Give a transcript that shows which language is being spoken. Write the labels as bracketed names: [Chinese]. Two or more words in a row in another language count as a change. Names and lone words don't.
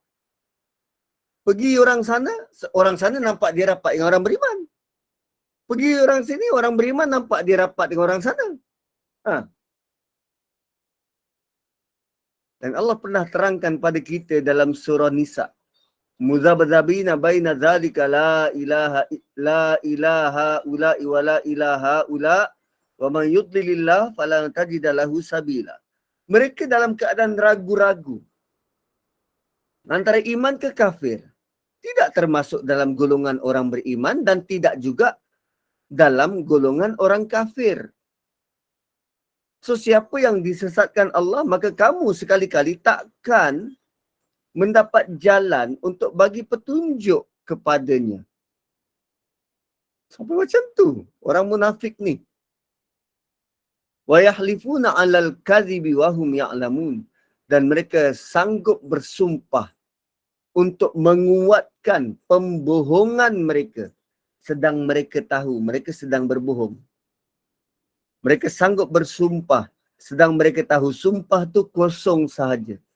[Malay] Pergi orang sana nampak dia rapat dengan orang beriman. Pergi orang sini, orang beriman nampak dia rapat dengan orang sana. Ha. Dan Allah pernah terangkan pada kita dalam surah Nisa. [Arabic] مذبذبين بين ذلك لا إلى هؤلاء ولا إلى هؤلاء ومن يضلل الله فلن تجد له سبيلا. [Malay] Mereka dalam keadaan ragu-ragu antara iman ke kafir. Tidak termasuk dalam golongan orang beriman dan tidak juga dalam golongan orang kafir. So siapa yang disesatkan Allah, maka kamu sekali-kali takkan mendapat jalan untuk bagi petunjuk kepadanya. Sampai macam tu orang munafik ni. [Arabic] ويحلفون على الكذب وهم يعلمون, [Malay] dan mereka sanggup bersumpah untuk menguatkan pembohongan mereka sedang mereka tahu mereka sedang berbohong. Mereka sanggup bersumpah sedang mereka tahu sumpah tu kosong sahaja.